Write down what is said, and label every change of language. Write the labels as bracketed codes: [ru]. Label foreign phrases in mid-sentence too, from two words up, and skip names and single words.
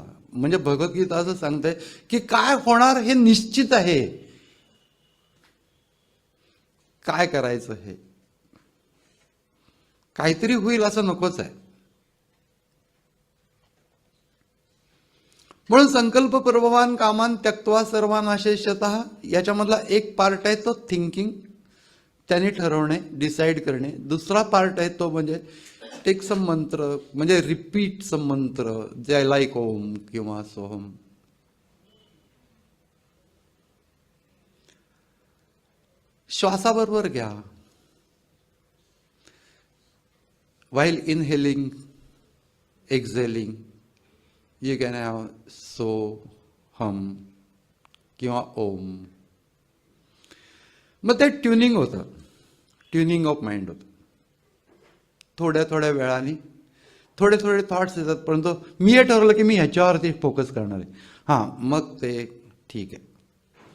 [mr] म्हणजे भगवद्गीता असं सांगते की काय होणार हे निश्चित आहे, काय करायचं हे काहीतरी होईल असं नकोच आहे. म्हणून [sa] संकल्प प्रभवान कामान त्यक्त्वा सर्वान अशेषतः [mr] याच्यामधला एक पार्ट आहे तो थिंकिंग, त्याने ठरवणे, डिसाईड करणे. दुसरा पार्ट आहे तो म्हणजे [en] take some mantra, [mr] म्हणजे [en] repeat some mantra, [mr] जे लाईक ओम किंवा सोहम. श्वासाबरोबर घ्या. [en] while inhaling, exhaling, you can have so, hum किंवा ओम. [mr] मग ते ट्युनिंग होतं, [en] tuning of mind [mr] होतं. थोड्या थोड्या वेळाने थोडे थॉट्स येतात, परंतु मी हे ठरवलं की मी ह्याच्यावरती फोकस करणार आहे. हां, मग ते ठीक आहे.